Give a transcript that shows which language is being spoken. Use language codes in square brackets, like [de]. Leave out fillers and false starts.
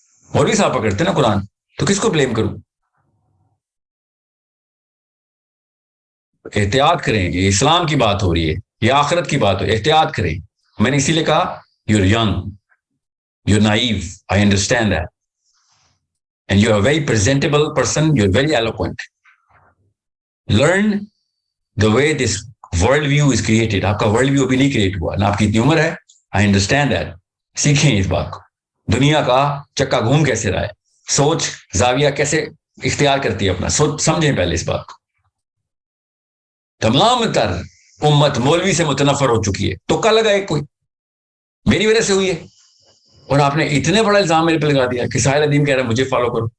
[ur] مولوی صاحب پکڑتے نا قرآن، تو کس کو بلیم کروں؟ احتیاط کریں، یہ اسلام کی بات ہو رہی ہے، یہ آخرت کی بات ہو، احتیاط کریں. میں نے اسی لیے کہا [en] You are young, you are naive, I understand that, and you are very presentable person, you are very eloquent. Learn the way this world view is created. [ur] آپ کا ورلڈ ویو ابھی نہیں کریٹ ہوا نا، آپ کی اتنی عمر ہے. [en] I understand that. [ur] سیکھیں اس بات کو. دنیا کا چکا گھوم کیسے رہا ہے، سوچ زاویہ کیسے اختیار کرتی ہے اپنا، سوچ سمجھیں پہلے اس بات کو. تمام تر امت مولوی سے متنفر ہو چکی ہے. تو کل لگا ایک کوئی میری وجہ سے ہوئی ہے، اور آپ نے اتنے بڑا الزام میرے پہ لگا دیا کہ ساحل ندیم کہہ رہا ہے مجھے فالو کرو.